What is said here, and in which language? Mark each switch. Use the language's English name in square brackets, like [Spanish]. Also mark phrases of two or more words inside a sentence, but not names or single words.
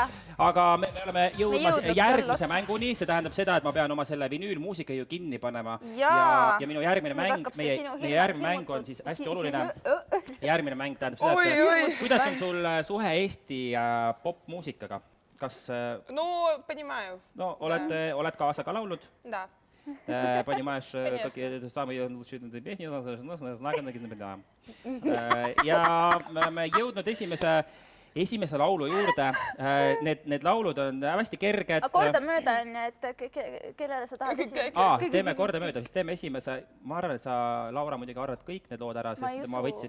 [Estonian] Aga me oleme jõudmas järgmise mänguni. See tähendab seda, et ma pean oma selle vinüülmuusika ju kinni panema. Ja minu järgmine mäng on siis hästi oluline. Järgmine mäng tähendab seda, et kuidas on sul suhe Eesti popmuusikaga? [Russian] No, понимаю. [Estonian] No, oled kaasa ka laulnud? [Russian] Da. Понимаешь, какие самые лучшие песни, [Estonian] ja me jõudnud esimese laulu juurde. Need laulud on hästi kerged. Korda mööda on, et kellele sa tahad esimese? Teeme korda mööda, siis teeme esimese. Ma arvan, et sa, Laura, muidugi arvad kõik need lood ära, sest ma võtsin...